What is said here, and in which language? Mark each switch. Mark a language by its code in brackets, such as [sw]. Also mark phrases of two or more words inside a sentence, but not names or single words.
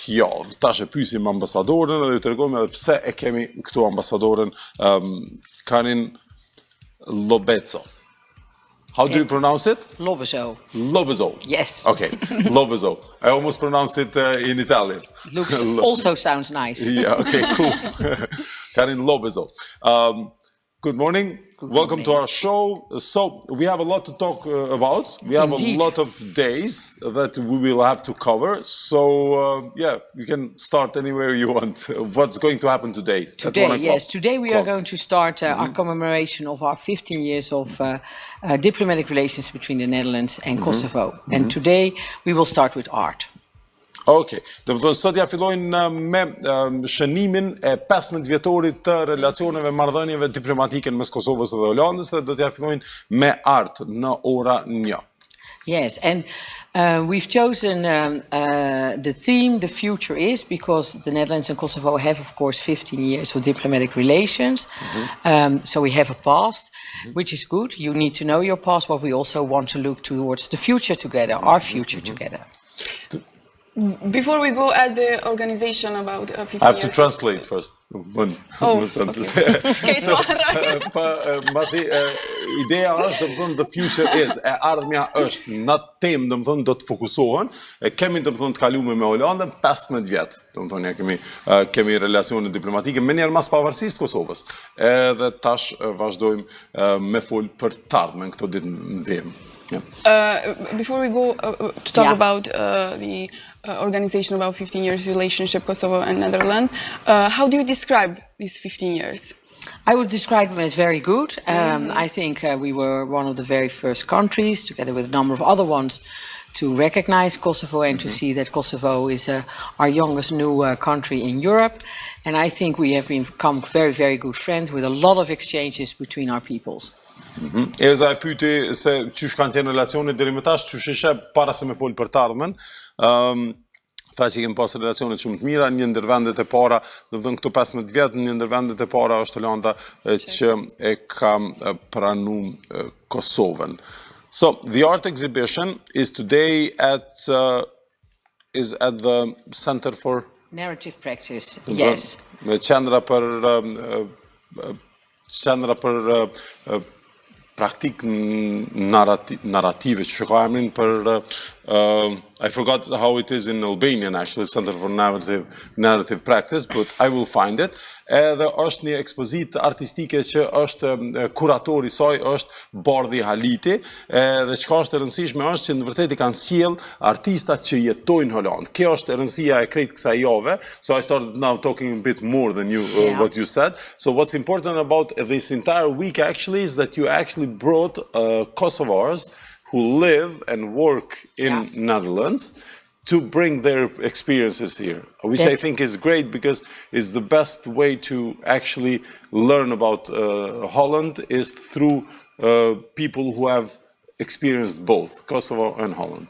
[sq] javë. Tash e pyesim ambasadorën dhe ju tregojmë edhe pse e kemi këtu ambasadorën Caron Lobbezoo. [en] How do you pronounce it? Lobbezoo. Lobbezoo. Yes. Okay, Lobbezoo. I almost pronounced it in Italian. Also sounds nice. Yeah, okay, cool. Caron Lobbezoo. Good morning. Welcome to our show. So we have a lot to talk about. We have Indeed. a lot of days that we will have to cover. So yeah, you can start anywhere you want. What's going to happen today? Today, yes. Today we are going to start our commemoration of our 15 years of diplomatic relations between the Netherlands and Kosovo. And today we will start with art. [sq] Okay, do të thonë sot ja fillojnë me shënimin e 15 vjetorit të relacioneve marrëdhënieve diplomatike mes Kosovës dhe Holandës dhe do t'ja fillojnë me art në ora 1. [en] Yes, and we've chosen the theme, the future is, because the Netherlands and Kosovo have, of course, 15 years of diplomatic relations. So we have a past, which is good. You need to know your past, but we also want to look towards the future together, our future together. Before we go at the organization about 15 years... I have to translate first. One sentence. Okay, so [sq] Masi ideja është, domethënë, [en] the future is, [sq] e ardhmja është, në atë temë, domethënë, do të fokusohen. Kemi, domethënë, të kaluar me Holandën 15 vjet. Domethënë, ja kemi relacione diplomatike me njëherë mas pavarësisë të Kosovës. Edhe tash vazhdojmë me fol për të ardhmen këto ditë në vim. [en] Before we go to talk about the organization about 15 years relationship Kosovo and Netherlands, how do you describe these 15 years? I would describe them as very good. I think we were one of the very first countries, together with a number of other ones, to recognize Kosovo and to see that Kosovo is our youngest new country in Europe. And I think we have become very, very good friends with a lot of exchanges between our peoples. [sq] Erza e pyeti se çysh kanë qenë relacionet deri më tash, çysh ishe para se me fol për të ardhmen. Tha që kemi pas relacione shumë të mira, një ndër vendet e para, domethënë këto 15 vjet, një ndër vendet e para është Holanda që e ka pranuar Kosovën. [en] So the art exhibition is today at the Center for Narrative Practice. Yes. [sq] Qendra për praktik narrative, që ka emrin për [en] I forgot how it is in Albanian actually, Center for Narrative Practice, but I will find it. [sq] Edhe është një ekspozitë artistike që është kuratori saj është Bardhi Haliti, dhe çka është e rëndësishme është që në vërtetë i kanë sjell artistat që jetojnë në Holandë. Kjo është e rëndësia e krejt kësaj jave. [en] So I started now talking a bit more than you what you said. So what's important about this entire week actually is that you actually brought Kosovars who live and work in Netherlands to bring their experiences here, which I think is great because it's the best way to actually learn about Holland is through people who have experienced both Kosovo and Holland.